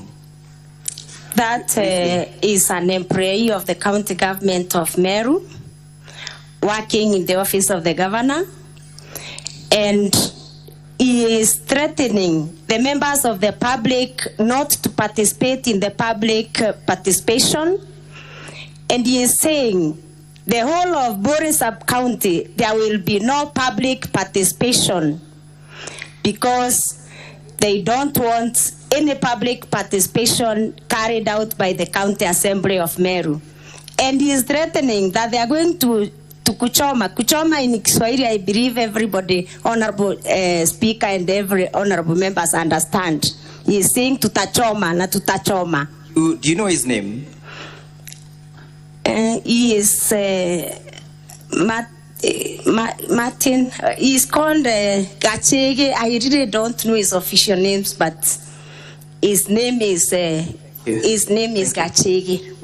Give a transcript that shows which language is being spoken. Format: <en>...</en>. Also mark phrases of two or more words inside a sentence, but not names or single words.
<en>That is an employee of the county government of Meru, working in the office of the governor, and he is threatening the members of the public not to participate in the public participation, and he is saying the whole of Bori sub-county, there will be no public participation because they don't want any public participation carried out by the County Assembly of Meru. And he is threatening that they are going to kuchoma. Kuchoma in Kiswahili, I believe everybody, Honorable Speaker and every honorable members understand. He is saying</en> <sw>tutachoma na tutachoma.</sw> <en>Do you know his name? He is Martin. He's called Gachege. I really don't know his official names, but his name is Gachege.</en>